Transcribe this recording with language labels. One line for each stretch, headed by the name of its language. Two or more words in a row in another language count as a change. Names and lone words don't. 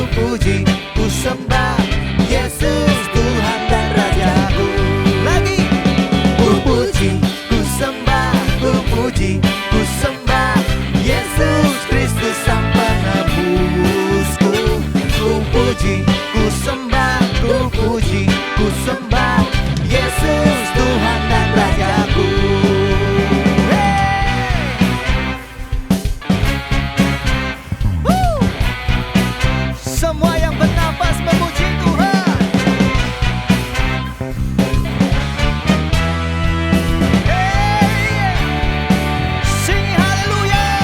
Indonesian: puji, ku sembah Yesus Tuhan dan Rajaku. Lagi, ku puji, ku sembah, ku puji, ku sembah Yesus Kristus Sang Penebusku. Ku puji, ku sembah, ku puji, ku sembah Yesus Tuhan dan Rajaku. Semua yang bernapas memuji Tuhan.
English: Sing haleluya.